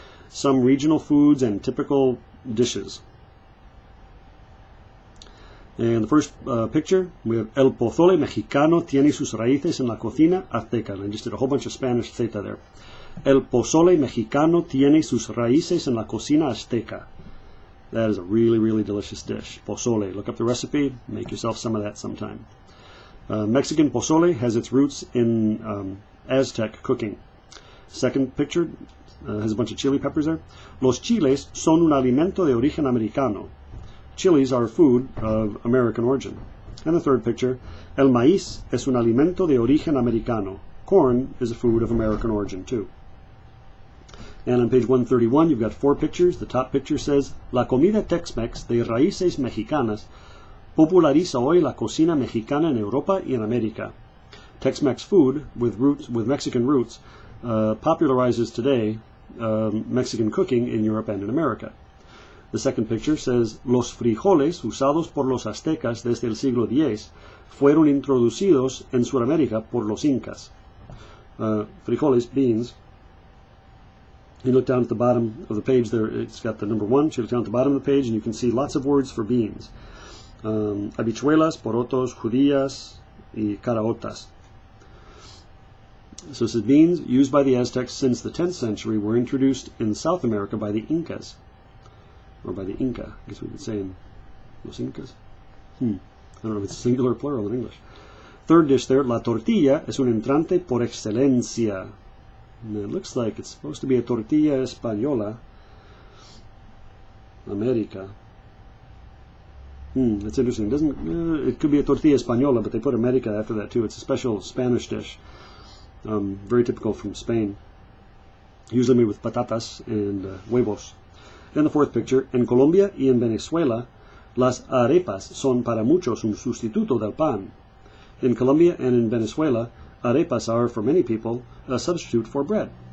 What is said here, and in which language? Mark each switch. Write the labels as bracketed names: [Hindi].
[English] Some regional foods and typical dishes. And the first picture, we have [Spanish] el pozole mexicano tiene sus raíces en la cocina azteca. [English] And I just did a whole bunch of Spanish theta there. [Spanish] El pozole mexicano tiene sus raíces en la cocina azteca. [English] That is a really, really delicious dish. Pozole. Look up the recipe. Make yourself some of that sometime. Mexican pozole has its roots in Aztec cooking. Second picture has a bunch of chili peppers there. [Spanish] Los chiles son un alimento de origen americano. [English] Chilies are food of American origin. And the third picture: [Spanish] El maíz es un alimento de origen americano. [English] Corn is a food of American origin too. And on page 131 you've got four pictures. The top picture says: [Spanish] La comida Tex-Mex de raíces mexicanas populariza hoy la cocina mexicana en Europa y en América. [English] Tex-Mex food with Mexican roots popularizes today Mexican cooking in Europe and in America. The second picture says: [Spanish] Los frijoles usados por los aztecas desde el siglo X fueron introducidos en Sudamérica por los incas. [English] Frijoles, beans. You look down at the bottom of the page there, it's got the number 1. You look down at the bottom of the page and you can see lots of words for beans. [Spanish] Habichuelas, porotos, judías, y caraotas. [English] So it says beans used by the Aztecs since the 10th century were introduced in South America by the Incas. Or by the Inca, I guess we would say in Los Incas. I don't know if it's singular or plural in English. Third dish there: [Spanish] la tortilla es un entrante por excelencia. [English] And it looks like it's supposed to be a tortilla española. America. That's interesting. It could be a tortilla española, but they put America after that too. It's a special Spanish dish, very typical from Spain. Usually made with patatas and huevos. Then the fourth picture: [Spanish] en Colombia y en Venezuela, las arepas son para muchos un sustituto del pan. [English] In Colombia and in Venezuela, arepas are, for many people, a substitute for bread.